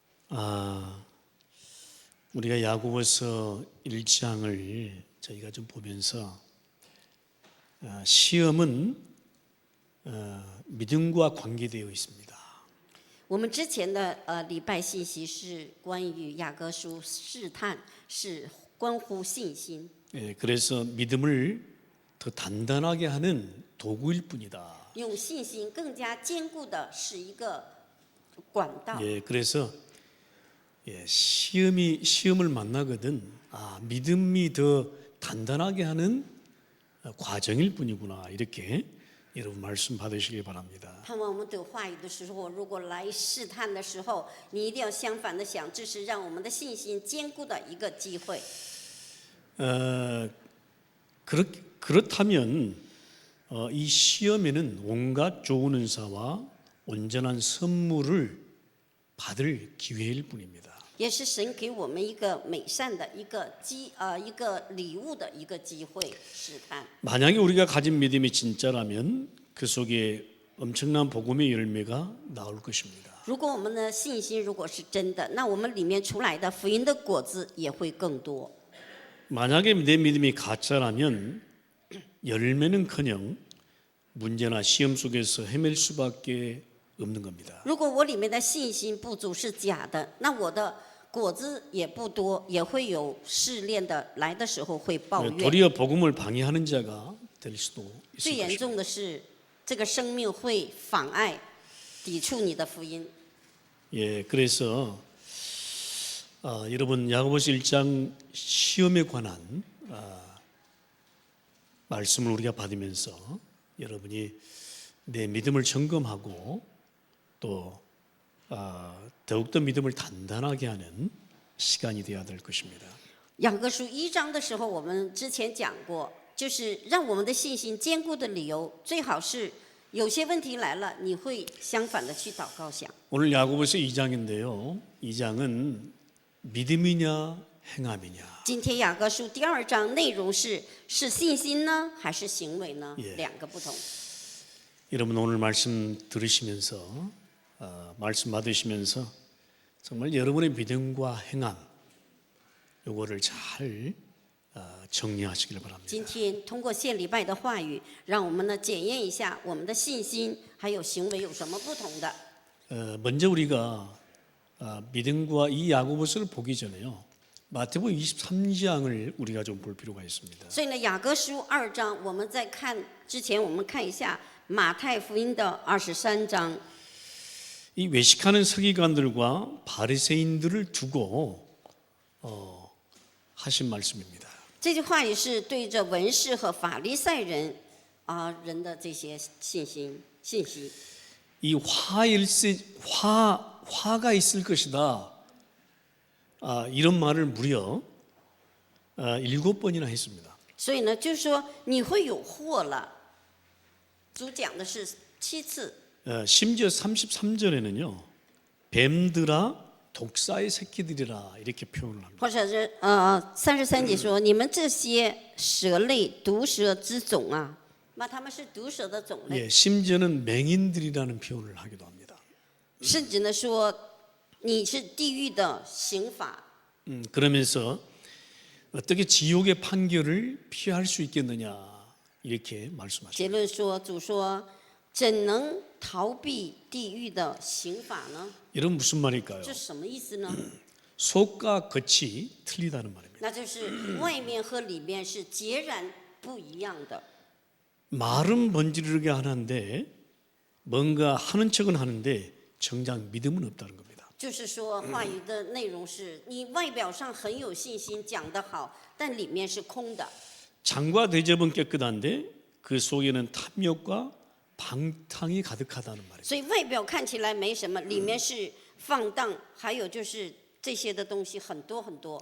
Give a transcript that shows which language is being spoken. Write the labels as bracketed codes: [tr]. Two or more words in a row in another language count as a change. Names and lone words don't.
[ko] 우리가 야고보서 1장을 저희가 좀 보면서 시험은 믿음과 관계되어 있습니다. [zh] 我们之前的礼拜信息是关于雅各书，试探是关乎信心， [ko] 그래서 믿음을 더 단단하게 하는 도구일 뿐이다. [zh] 用信心更加坚固的是一个管道。 [ko] 그래서 시험을 만나거든 믿음이 더 단단하게 하는 과정일 뿐이구나 이렇게 여러분 말씀 받으시기 바랍니다. [zh] 盼望我们得话语的时候，如果来试探的时候，你一定要相反的想，这是让我们的信心坚固的一个机会。 [ko] 그렇다면 이 시험에는 온갖 좋은 은사와 온전한 선물을 받을 기회일 뿐입니다. [zh] 也是神给我们一个美善的一个礼物的一个机会试探。 [ko] 만약에 우리가 가진 믿음이 진짜라면 그 속에 엄청난 복음의 열매가 나올 것입니다. [zh] 如果我们的信心如果是真的，那我们里面出来的福音的果子也会更多。 [ko] 만약에 내 믿음이 가짜라면 열매는커녕 문제나 시험 속에서 헤맬 수밖에 없는 겁니다. [zh] 如果我里面的信心不足是假的，那我的果子也不多，也会有试炼的来的时候会抱怨。 [ko] 도리어 복음을 방해하는 자가 될 수도 [zh] 最 [ko] 있을 [zh] 严 [ko] 것입니다. [zh] 重的是，这个生命会妨碍、抵触你的福音。 [ko] 그래서 여러분 야고보서 1장 시험에 관한 말씀을 우리가 받으면서 여러분이 내 믿음을 점검하고 또 더욱더 믿음을 단단하게 하는 시간이 되어야 될 것입니다. [zh] 雅各书1章的时候，我们之前讲过，就是让我们的信心坚固的理由，最好是有些问题来了，你会相反的去祷告想。 [ko] 오늘 야고보서 2장인데요. 2장은 믿음이냐 행함이냐. [zh] 今天雅各书第2章内容是信心呢，还是行为呢？两个不同。 [ko] 여러분 오늘 말씀 들으시면서 말씀 받으시면서 정말 여러분의 믿음과 행함 요거를 잘 정리하시길 바랍니다. [zh] 今天通过献礼拜的话语，让我们呢检验一下我们的信心还有行为有什么不同的。 [ko] 먼저 우리가 믿음과 이 야고보서를 보기 전에요. 마태복음 23장을 우리가 좀 볼 필요가 있습니다. [zh] 所以呢，雅各书2章，我们在看之前，我们看一下马太福音的23章。 [ko] 이 외식하는 서기관들과 바리새인들을 두고 하신 말씀입니다. [zh] 这句话也是对着文士和法利赛人人的这些信息。 [ko] 이 화가 있을 것이다. 이런 말을 무려 7번이나 했습니다. [zh] 所以呢，就是说你会有祸了。主讲的是7次。 [ko] 심지어 33절에는요. 뱀들아 독사의 새끼들이라 이렇게 표현을 합니다. [zh] 或者是33节说你们这些蛇类毒蛇之种啊，那他们是毒蛇的种类。 [ko] 심지어는 맹인들이라는 표현을 하기도 합니다. [zh] 甚至呢说你是地狱的刑法。 [ko] 그러면서 어떻게 지옥의 판결을 피할 수 있겠느냐 이렇게 말씀하십니다. [zh] 结论说，主说怎能逃避地狱的刑法呢？ [ko] 이런 무슨 말일까요? [zh] 这什么意思呢？ [ko] 속과 겉이 틀리다는 말입니다. [zh] 那就是外面和里面是截然不一样的。 [ko] 말은 번지르게 하는데 뭔가 하는 척은 하는데 정작 믿음은 없다는 겁니다. [zh] 就是说，话语的内容是你外表上很有信心，讲得好，但里面是空的。 [ko] 장과 대접은 깨끗한데 그 속에는 탐욕과 방탕이 가득하다는 말입니다. [zh] 所以外表看起来没什么，里面是放荡，还有就是这些的东西很多很多。